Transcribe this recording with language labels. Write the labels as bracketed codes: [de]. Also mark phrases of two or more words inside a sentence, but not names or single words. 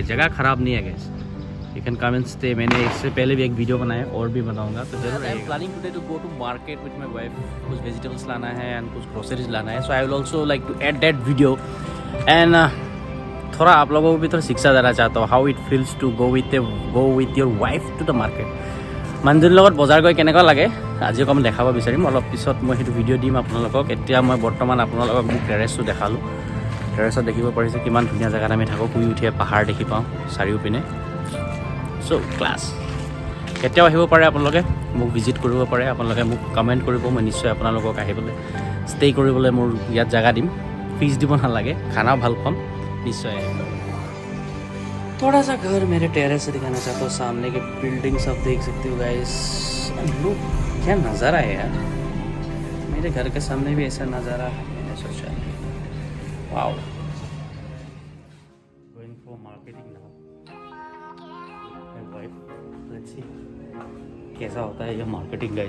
[hi] जगह ख़राब नहीं है गाइज़, [en] you can come and stay. [hi] मैंने इससे पहले भी एक वीडियो बनाया और भी बनाऊंगा, तो जरूर. [en] I am planning today to go to market with my wife. [hi] कुछ वेजिटेबल्स लाना है एंड कुछ ग्रोसरीज लाना है. [en] so I will also like to add that video. [hi] एंड थोड़ा आप लोगों को भी थोड़ा शिक्षा देना चाहता हूँ, [en] how it feels to go with your wife to the market. [as] মানুহজনীৰ লগত বজাৰ গৈ কেনেকুৱা লাগে আজি অকণমান দেখাব বিচাৰিম. অলপ পিছত মই সেইটো ভিডিঅ' দিম আপোনালোকক. এতিয়া মই বৰ্তমান আপোনালোকক মোক টেৰেছটো দেখালোঁ. টেৰেছত দেখিব পাৰিছে কিমান ধুনীয়া জেগাত আমি থাকোঁ. শুই উঠিয়ে পাহাৰ দেখি পাওঁ চাৰিওপিনে. চ' ক্লাছ কেতিয়াও আহিব পাৰে আপোনালোকে, মোক ভিজিট কৰিব পাৰে. আপোনালোকে মোক কমেণ্ট কৰিব, মই নিশ্চয় আপোনালোকক আহিবলৈ ষ্টে কৰিবলৈ মোৰ ইয়াত জেগা দিম. ফিজ দিব নালাগে, খানাও ভাল খুৱাম, [hi] निश्चय. थोड़ा सा घर मेरे टेरेस से दिखाना चाहता हूँ. सामने के बिल्डिंग्स आप देख सकते हो गाइस. लुक, क्या नज़ारा है यार. मेरे घर के सामने भी ऐसा नज़ारा है. मैंने सोचा वाओ. [en] going for marketing now. Let's see [hi] कैसा होता है ये मार्केटिंग गाइस.